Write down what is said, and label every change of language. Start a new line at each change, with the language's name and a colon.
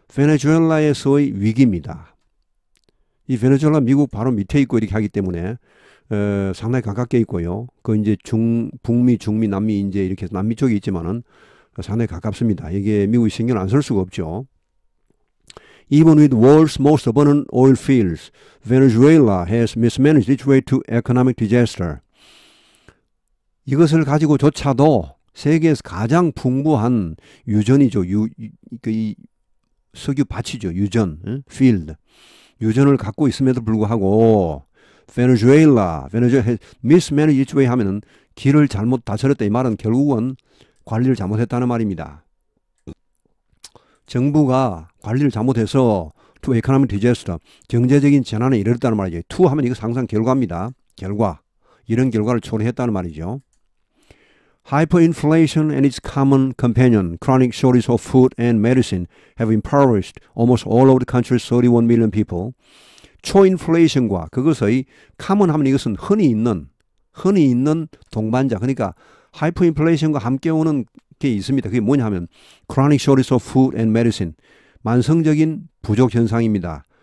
Korean: 베네수엘라에서의 위기입니다. 이 베네수엘라 미국 바로 밑에 있고 이렇게 하기 때문에 상당히 가깝게 있고요. 이제 북미, 중미, 남미 이제 이렇게 남미 쪽에 있지만은 상당히 가깝습니다. 이게 미국이 신경 안 쓸 수가 없죠.
English: Even with world's most abundant oil fields, Venezuela has mismanaged its way to economic disaster.
Korean: 이것을 가지고조차도 세계에서 가장 풍부한 유전이죠. 이 석유 밭이죠. 유전, field. 유전을 갖고 있음에도 불구하고
English: Venezuela has mismanaged its way
Korean: 하면은 길을 잘못 다스렸다. 이 말은 결국은 관리를 잘못했다는 말입니다. 정부가 관리를 잘못해서
English: to economic disaster,
Korean: 경제적인 재난에 이르렀다는 말이죠. to 하면 이거 항상 결과입니다. 결과. 이런 결과를 초래했다는 말이죠.
English: Hyperinflation and its common companion, chronic shortage of food and medicine, have impoverished almost all of the country's 31 million people.
Korean: 초인플레이션과 그것의 common 하면 이것은 흔히 있는, 흔히 있는 동반자, 그러니까 하이퍼 인플레이션과 함께 오는 게 있습니다. 그게 뭐냐 하면
English: chronic shortage of food and medicine,
Korean: 만성적인 부족 현상입니다.